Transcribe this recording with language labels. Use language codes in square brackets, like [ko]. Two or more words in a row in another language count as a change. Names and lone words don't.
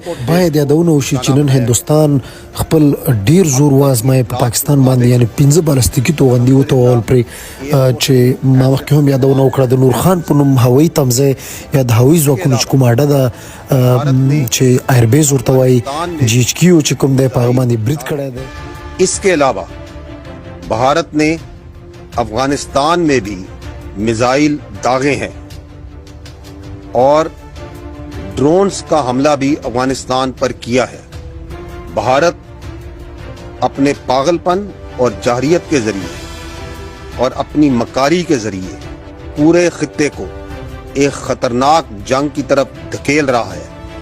[ps] باید یادونه وشي چې نن هندوستان خپل ډیر زور وازمایي په پاکستان باندې، یعنی 15 بالستیکي توغندي وتوغول پرې چې ما مخکې هم یادونه وکړه د نورخان په نوم هوایي تمځای یا د هوایي ځواکونو چې کومه اډه ده چې ایربیز ورته وایي جی ایچ کیو چې کوم دی په هغه باندې برید کړی دی. [ur] اس کے علاوہ بھارت نے افغانستان میں بھی میزائل داغے ہیں اور ڈرونز کا حملہ بھی افغانستان پر کیا ہے. بھارت اپنے پاگل پن اور جاہلیت کے ذریعے اور اپنی مکاری کے ذریعے پورے خطے کو ایک خطرناک جنگ کی طرف دھکیل رہا ہے.